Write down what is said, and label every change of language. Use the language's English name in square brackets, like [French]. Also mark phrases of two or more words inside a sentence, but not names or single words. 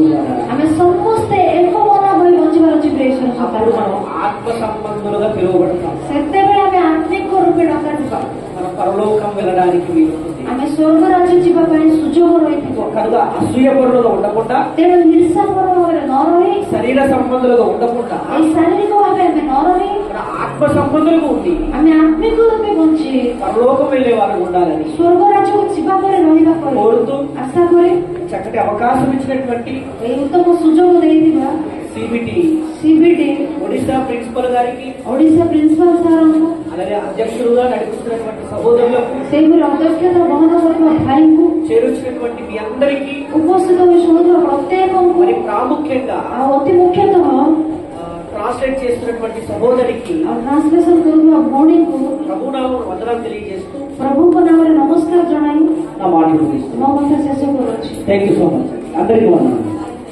[Odia] ଆମେ ସମସ୍ତେ ଏକ ମନ ହୋଇ ବଞ୍ଚିବାର ଅଛି ପ୍ରିୟ ଈଶ୍ୱର [Telugu] అప్పుడు [Odia] ସନ୍ତାନ। [Telugu] మనం ఆత్మ సంబంధులుగా పిలువబడతాం. [Odia] ସେତେବେଳେ ଆମେ ଆତ୍ମିକ ରୂପେ ଡକାଯିବା, [Telugu] మనం పరలోకం వెళ్ళడానికి వీలుంటుంది. [Odia] ଆମେ ସ୍ୱର୍ଗ ରାଜ୍ୟ ଯିବା ପାଇଁ ସୁଯୋଗ ରହିଥିବ। [Telugu] కనుక అసూయ పరులుగా ఉండకుండా, [Odia] ତେଣୁ ହିଂସାପର ଭାବରେ ନ ରହି, [Telugu] శరీర సంబంధులుగా ఉండకుండా [Odia] ଏଇ ଶାରୀରିକ ଭାବେ ଆମେ ନ ରହି [Telugu] మన ఆత్మ సంబంధులుగా ఉండి [Odia] ଆମେ ଆତ୍ମିକ ରୂପେ ବଞ୍ଚି [Telugu] పరలోకం వెళ్లే వారు ఉండాలని [Odia] ସ୍ୱର୍ଗ ରାଜ୍ୟକୁ ଯିବା ପରେ ରହିବା ପରେ [Telugu] కోరుతూ [Odia] ଆଶା କରି [Telugu] చక్కటి అవకాశం ఇచ్చినటువంటి [Odia] ଏଇ ଉତ୍ତମ ସୁଯୋଗ ଦେଇଥିବା [Telugu] సిబిటి ఒడిశా ప్రిన్సిపల్ గారికి, [Odia] ଓଡ଼ିଶା ପ୍ରିନ୍ସିପାଲ ସାର୍ଙ୍କୁ, [Telugu] అలాగే అధ్యక్షులుగా నడిపిస్తున్నటువంటి సహోదరులకు, [Odia] ସେହିପରି ଅଧ୍ୟକ୍ଷତା ବହନ କରୁଥିବା ଭାଇଙ୍କୁ, [Telugu] చేరుచినటువంటి మీ అందరికీ, [Odia] ଉପସ୍ଥିତ ହୋଇ ଶୁଣୁଥିବା ପ୍ରତ୍ୟେକଙ୍କୁ, [Telugu] మరి ప్రాముఖ్యంగా [Odia] ଆଉ ଅତି ମୁଖ୍ୟତଃ [Telugu] ట్రాన్స్లేట్ చేస్తున్నటువంటి సహోదరికి [Odia] ଆଉ ଟ୍ରାନ୍ସଲେସନ କରୁଥିବା ଭଉଣୀଙ୍କୁ [Telugu] ప్రభునామం వందనాలు తెలియజేస్తూ [Odia] ପ୍ରଭୁଙ୍କ ନାମରେ ନମସ୍କାର ଜଣାଇ [Telugu] నా మాటలు ముగిస్తున్నాను. [Odia] ମୋ କଥା ଶେଷ କରୁଅଛି। [English] thank you so much. [Telugu] అందరికీ వందనాలు.